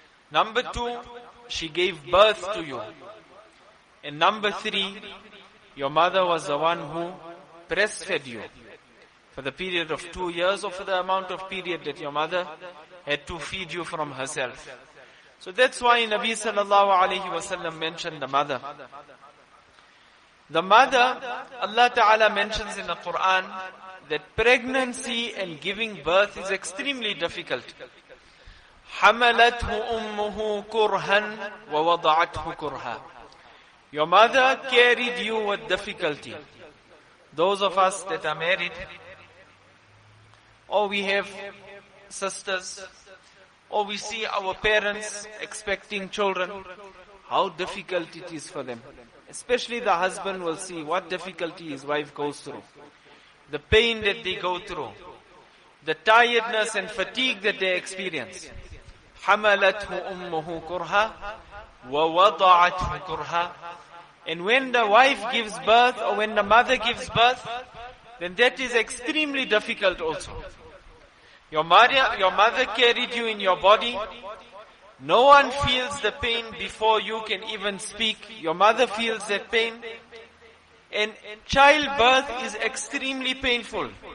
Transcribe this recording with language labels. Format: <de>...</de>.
<en>Number 2, she gave birth to you. And number 3, your mother was the one who breastfed you for the period of 2 years, or for the amount of period that your mother had to feed you from herself. So that's why Nabi sallallahu alayhi wasallam mentioned the mother. The mother, Allah Ta'ala mentions in the Quran that pregnancy and giving birth is extremely difficult.</en> <ar>حَمَلَتْهُ أُمُّهُ كُرْهًا وَوَضَعَتْهُ كُرْهًا.</ar> <en>Your mother carried you with difficulty. Those of us that are married, or we have sisters, or we see our parents expecting children, how difficult it is for them. Especially the husband will see what difficulty his wife goes through. The pain that they go through. The tiredness and fatigue that they experience.</en> <ar>حَمَلَتْهُ أُمُّهُ كُرْهًا وَوَضَعَتْهُ كُرْهًا.</ar> <en>And when the wife gives birth, or when the mother gives birth, then that is extremely difficult also. Your mother carried you in your body. No one feels the pain before you can even speak. Your mother feels that pain. And childbirth is extremely painful.</en>